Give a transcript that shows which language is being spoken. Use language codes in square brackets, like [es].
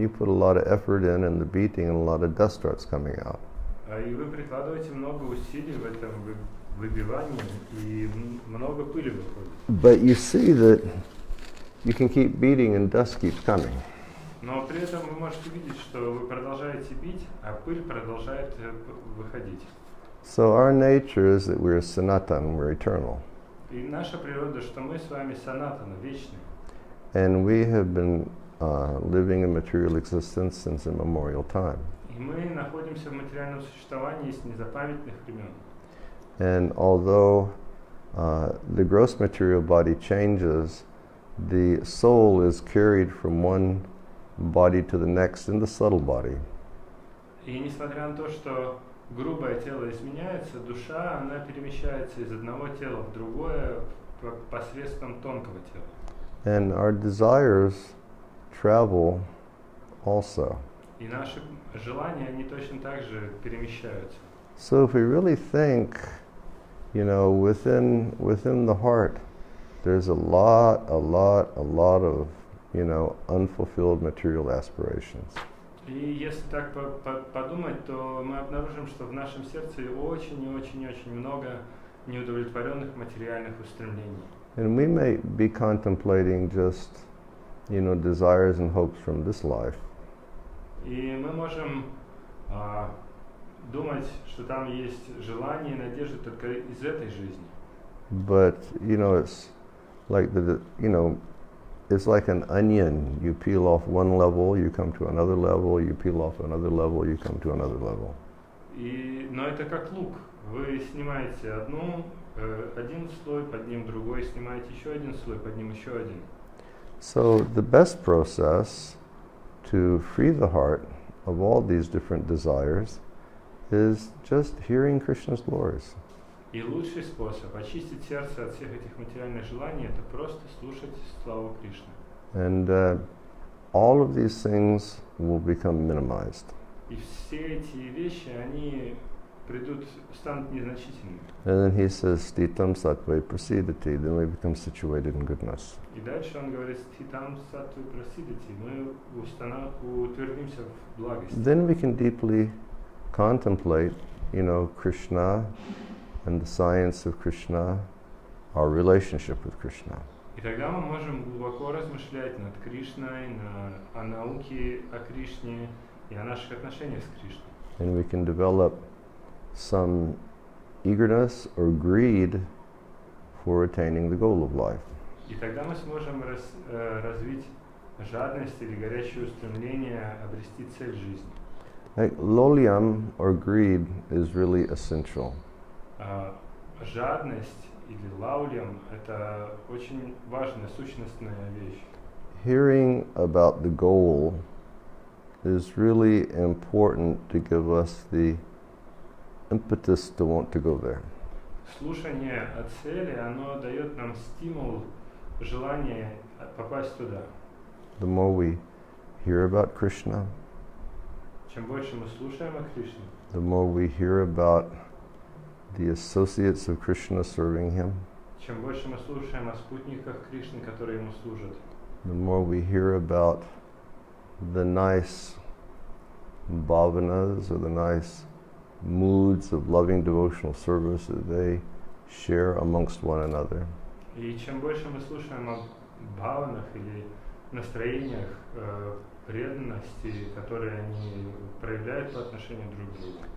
[en] And you put a lot of effort in the beating, and a lot of dust starts coming out. [ru] И вы прикладываете много усилий в этом выбивании, и много пыли выходит. [en] But you see that you can keep beating and dust keeps coming. [ru] Но при этом вы можете видеть, что вы продолжаете бить, а пыль продолжает выходить. [en] So our nature is that we're sanatan, we're eternal. [ru] И наша природа, что мы с вами санатана, вечные. [en] And we have been living a material existence since immemorial time. [ru] И мы находимся в материальном существовании с незапамятных времен. [en] And although the gross material body changes, the soul is carried from one body to the next in the subtle body. [ru] И несмотря на то, что грубое тело изменяется, душа, она перемещается из одного тела в другое посредством тонкого тела. [en] And our desires travel also. [ru] И наши желания, они точно так же перемещаются. [en] So if we really think, within the heart, there's a lot of, unfulfilled material aspirations. [ru] И если так подумать, то мы обнаружим, что в нашем сердце очень много неудовлетворенных материальных устремлений. [en] And we may be contemplating just, desires and hopes from this life. [ru] И мы можем думать, что там есть желания и надежды только из этой жизни. [en] But, it's like it's like an onion. You peel off one level, you come to another level, you peel off another level, you come to another level. [ru] Но это как лук. Вы снимаете один слой, под ним другой, снимаете еще один слой, под ним еще один. [en] So the best process to free the heart of all these different desires is just hearing Krishna's glories. [ru] И лучший способ очистить сердце от всех этих материальных желаний — это просто слушать славу Кришны. [en] And all of these things will become minimized. [ru] И все эти вещи, они станут незначительными. [en] And then he says, [sa] Stitam sattve prasidati, [en] then we become situated in goodness. [ru] И дальше он говорит, [sa] Ститам саттве прасидати, [ru] мы утвердимся в благости. [en] Then we can deeply contemplate, Krishna and the science of Krishna, our relationship with Krishna. [ru] И тогда мы можем глубоко размышлять над Кришной, о науке о Кришне и о наших отношениях с Кришной. [en] And we can develop some eagerness or greed for attaining the goal of life. [ru] И тогда мы сможем развить жадность или горячее устремление обрести цель жизни. [en] Like lolyam or greed is really essential. [ru] Жадность или лаулям — это очень важная, сущностная вещь. [en] Hearing about the goal is really important to give us the impetus to want to go there. [ru] Слушание о цели, оно дает нам стимул, желание попасть туда. [en] The more we hear about Krishna, [ru] Чем больше мы слушаем о Кришне, [en] the more we hear about the associates of Krishna serving him, [ru] чем больше мы слушаем о спутниках Кришны, которые ему служат, [en] the more we hear about the nice bhavanas or the nice moods of loving devotional service that they share amongst one another. [ru] и чем больше мы слушаем о бхаванах или настроениях преданности, которые они проявляют по отношению друг к другу,